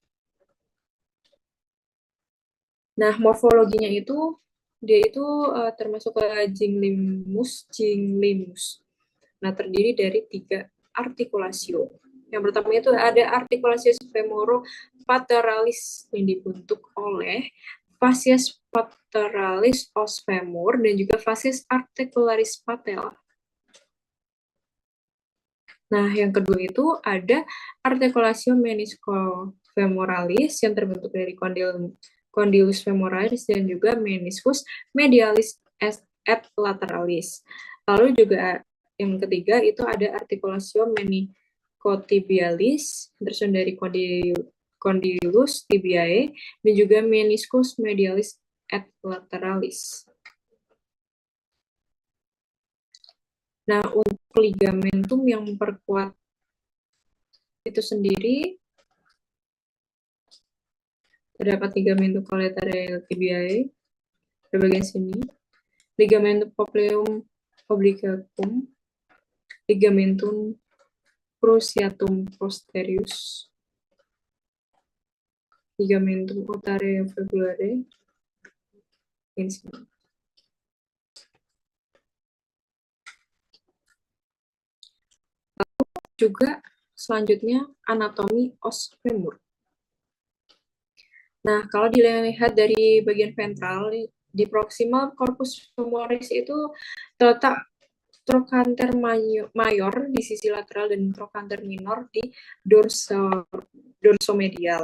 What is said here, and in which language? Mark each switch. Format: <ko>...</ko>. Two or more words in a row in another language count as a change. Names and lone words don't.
<id>Nah, morfologinya itu dia itu termasuk ke ginglimus. Nah, terdiri dari 3 artikulasio. Yang pertama itu ada artikulasio femoro-pateralis yang dibentuk oleh</id> <la>facies pateralis os femur</la> <id>dan juga</id> <la>facies articularis patella.</la> <id>Nah, yang kedua itu ada artikulasio meniscofemoralis yang terbentuk dari</id> <la>condylus femoralis</la> <id>dan juga</id> <la>meniscus medialis et lateralis.</la> <id>Lalu juga yang ketiga itu ada artikulasio menicotibialis tersusun dari</id> <la>condylus tibiae</la> <id>dan juga</id> <la>meniscus medialis et lateralis.</la> <id>Nah, untuk ligamentum yang memperkuat itu sendiri terdapat</id> <la>ligamentum collateral tibiae</la> <id>di bagian sini,</id> <la>ligamentum popliteum obliquum, ligamentum cruciatum posterius, ligamentum otareo fibulare</la> <id>di sini. Juga selanjutnya anatomi</id> <la>os femur.</la> <id>Nah, kalau dilihat dari bagian ventral di proximal</id> <la>corpus femoris</la> <id>itu terletak</id> <la>trochanter mayor</la> <id>di sisi lateral dan</id> <la>trochanter minor</la> <id>di dorsomedial.</id>